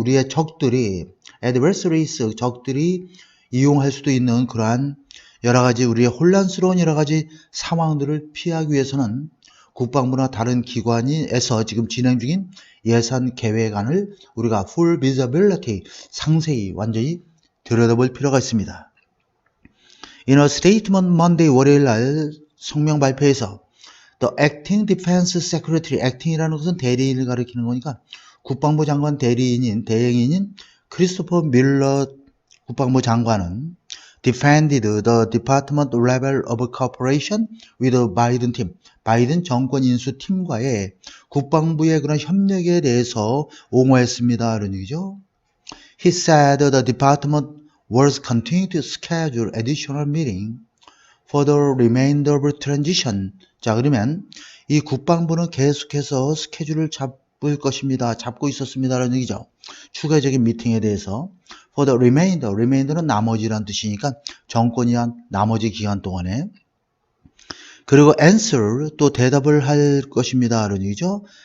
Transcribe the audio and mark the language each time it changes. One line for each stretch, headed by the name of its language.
Korean: 우리의 적들이 적들이 이용할 수도 있는 그러한 여러 가지 우리의 혼란스러운 여러 가지 상황들을 피하기 위해서는 국방부나 다른 기관에서 지금 진행 중인 예산 계획안을 우리가
English: full visibility,
Korean: 상세히 완전히 들여다볼 필요가 있습니다.
English: In a statement Monday
Korean: 월요일 날 성명 발표에서
English: The Acting Defense Secretary,
Korean: acting이라는 것은 대리인을 가리키는 거니까 국방부 장관 대행인인 크리스토퍼 밀러 국방부 장관은
English: defended the department level of cooperation with the Biden team.
Korean: 바이든 정권 인수 팀과의 국방부의 그런 협력에 대해서 옹호했습니다. 이런 얘기죠.
English: He said the department was continuing to schedule additional meeting for the remainder of transition.
Korean: 자, 그러면 이 국방부는 계속해서 스케줄을 잡고 있었습니다. 라는 얘기죠. 추가적인 미팅에 대해서
English: for the remainder
Korean: 는 나머지란 뜻이니까 정권이 한 나머지 기간 동안에 그리고 answer 또 대답을 할 것입니다. 라는 얘기죠.